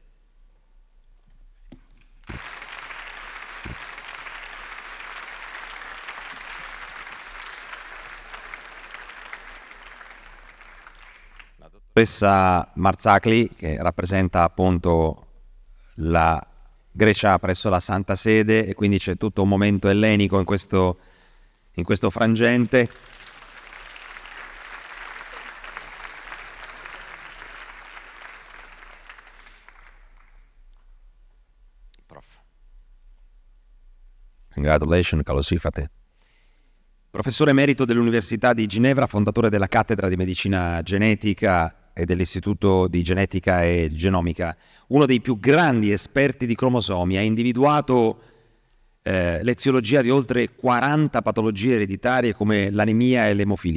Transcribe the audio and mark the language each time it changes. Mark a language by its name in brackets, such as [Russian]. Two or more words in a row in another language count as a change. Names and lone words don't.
[Italian] Dottoressa Marzakli, che rappresenta appunto la Grecia presso la Santa Sede, e quindi c'è tutto un momento ellenico in questo frangente. Prof. [Greek] Congratulations, καλώς ήρθατε. [Italian] Professore emerito dell'Università di Ginevra, fondatore della cattedra di medicina genetica e dell'Istituto di Genetica e Genomica, uno dei più grandi esperti di cromosomi, ha individuato l'eziologia di oltre 40 patologie ereditarie come l'anemia e l'emofilia.